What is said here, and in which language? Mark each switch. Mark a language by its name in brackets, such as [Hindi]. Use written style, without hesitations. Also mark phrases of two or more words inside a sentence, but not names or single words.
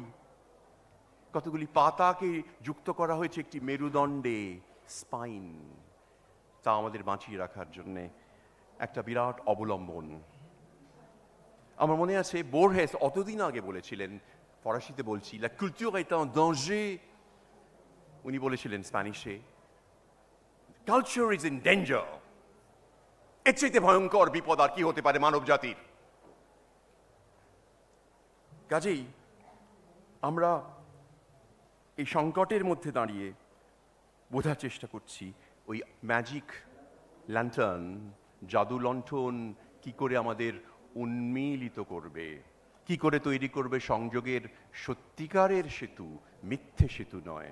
[Bangla] কতগুলি পাতাকে যুক্ত করা হয়েছে একটি মেরুদণ্ডে, স্পাইন, তা আমাদের বাঁচিয়ে রাখার জন্যে একটা বিরাট অবলম্বন। আমার মনে আছে বোরহেস অতদিন আগে বলেছিলেন, ফরাসিতে বলছি, [French] la culture est en danger. [Bangla] উনি বলেছিলেন স্প্যানিশে, [English] culture is in danger. [Bangla] এর চাইতে ভয়ঙ্কর বিপদ আর কি হতে পারে মানব জাতির? কাজেই আমরা এই সংকটের মধ্যে দাঁড়িয়ে বোঝার চেষ্টা করছি ওই [English] magic lantern, [Bangla] জাদু লণ্ঠন কি করে আমাদের উন্মীলিত করবে, কি করে তৈরি করবে সংযোগের সত্যিকারের সেতু, মিথ্যে সেতু নয়।